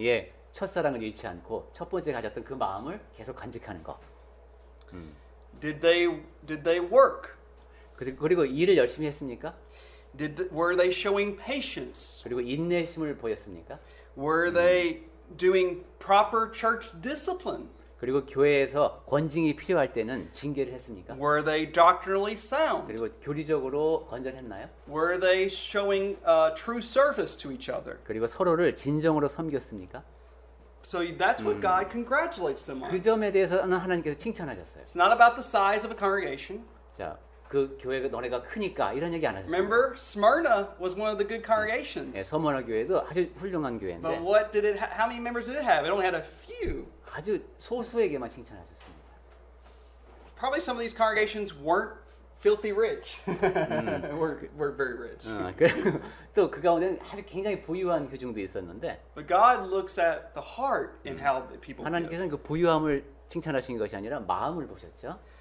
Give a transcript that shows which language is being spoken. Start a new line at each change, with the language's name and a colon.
Korean: 예, 첫사랑을 잃지 않고 첫 번째 가졌던 그 마음을 계속 간직하는 거.
English: Did they work?
Korean: 그리고 일을 열심히 했습니까?
English: Were they showing patience?
Korean: 그리고 인내심을 보였습니까?
English: Were they doing proper church discipline?
Korean: 그리고 교회에서 권징이 필요할 때는 징계를 했습니까?
English: Were they doctrinally sound?
Korean: 그리고 교리적으로 건전했나요?
English: Were they showing true service to each other?
Korean: 그리고 서로를 진정으로 섬겼습니까?
English: So that's what God congratulates them
Korean: 그
English: on.
Korean: 점에 대해서는 하나님께서 칭찬하셨어요.
English: It's not about the size of a congregation.
Korean: 자, 그 교회가 너네가 크니까 이런 얘기 안 하셨어요.
English: Remember, Smyrna was one of the good congregations.
Korean: 예, 서머나 교회도 아주 훌륭한
English: But
Korean: 교회인데
English: what did it? How many members did it have? It only had a few.
Korean: 아주 소수에게만 칭찬하셨습니다.
English: Probably some of these congregations weren't filthy rich. we're very rich.
Korean: 그리고 또 그 가운데는 아주 굉장히 부유한 교중도 있었는데
English: But God looks at the heart in how the people give.
Korean: 하나님께서는 그 부유함을 칭찬하신 것이 아니라 마음을 보셨죠.